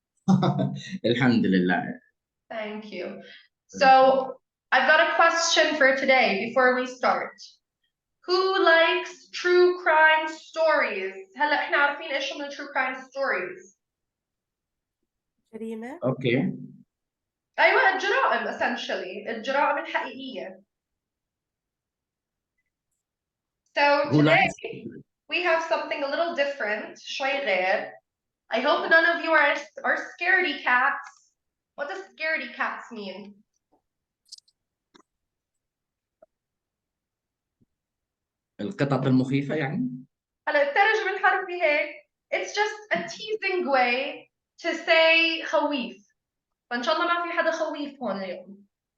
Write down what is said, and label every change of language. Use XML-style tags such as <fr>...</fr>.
<en>Alhamdulillah. Thank you. So I've got a question for today before we start. Who likes true crime stories؟</en> <ar>هلا احنا عارفين ايش هم</ar> <en>true crime stories.</en> <ar>جريمة.</ar> <en>Okay.</en> <ar>ايوه الجرائم essentially الجرائم الحقيقية.</ar> <en>So Who today likes? we have something a little different,</en> <ar>شوي غير.</ar> <en>I hope none of you are scaredy cats. What does scaredy cats mean?</en> <ar>القطط المخيفة يعني؟ هلا الترجمة الحرفي هيك.</ar> <en>It's just a teasing way to say خويف.</en> <ar>فإن شاء الله ما في حدا خويف هون اليوم.</ar>